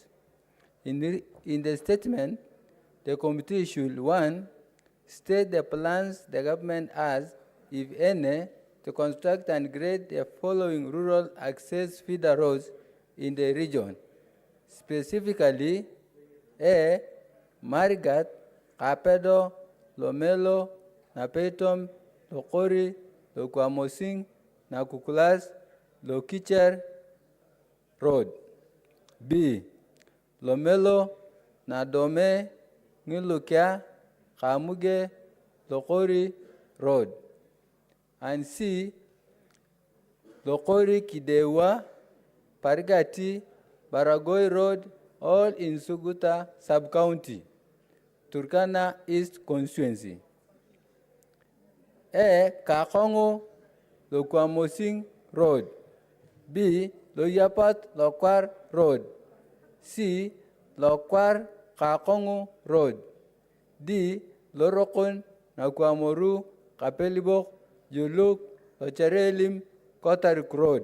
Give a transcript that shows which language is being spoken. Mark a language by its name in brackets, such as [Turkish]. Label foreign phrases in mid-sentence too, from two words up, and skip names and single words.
[English] In the statement, the committee should, 1, state the plans the government has, if any, to construct and grade the following rural access feeder roads in the region, specifically A, Marigat, Kapedo, Lomelo, Napetom, Lokori, Lokwamosing, Nakukulas, Lokicher, Road. B. Lomelo, Nadome, Ngilukia, Kamuge, Lokori Road. And C. Lokori Kidewa, Parigati, Baragoi Road, all in Suguta Sub-County, Turkana East Constituency. A. Kakongo, Lokwamosing Road. B. Loyapat Lokwar Road. C. Lokwar Kakongo Road. D. Lorokon Nakwamoru Kapelibok Juluk Locherelim Kotarik Road.